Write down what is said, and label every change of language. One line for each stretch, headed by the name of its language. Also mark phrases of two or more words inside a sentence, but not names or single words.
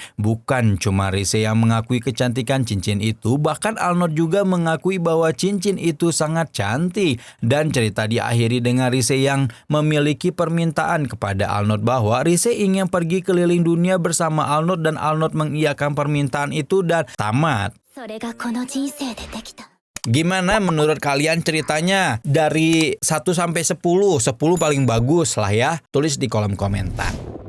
Indonesian: Bukan cuma Rise yang mengakui kecantikan cincin itu, bahkan Arnold juga mengakui bahwa cincin itu sangat cantik. Dan cerita diakhiri dengan Rise yang memiliki permintaan kepada Arnold bahwa Rise ingin pergi keliling dunia bersama Arnold dan Arnold mengiyakan permintaan itu dan tamat.
Japanese: それがこの人生でできた
Indonesian: Gimana menurut kalian ceritanya? Dari 1 sampai 10, 10 paling bagus lah ya. Tulis di kolom komentar.